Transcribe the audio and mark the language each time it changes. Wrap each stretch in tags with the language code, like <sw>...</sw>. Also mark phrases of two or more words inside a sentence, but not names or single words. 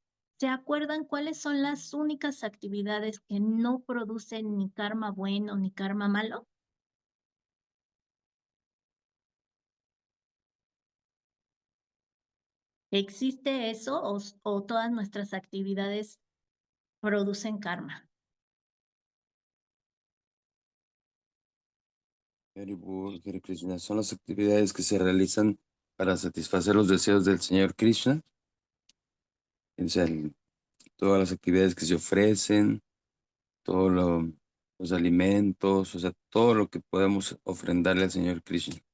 <es>¿Se acuerdan cuáles son las únicas actividades que no producen ni karma bueno ni karma malo? ¿Existe eso o todas nuestras actividades producen karma?</es> <sa>Hare Krishna,</sa> <es>son las actividades que se realizan para satisfacer los deseos del Señor Krishna. O sea, todas las actividades que se ofrecen, todos los alimentos, o sea, todo lo que podemos ofrendarle al Señor Krishna.</es>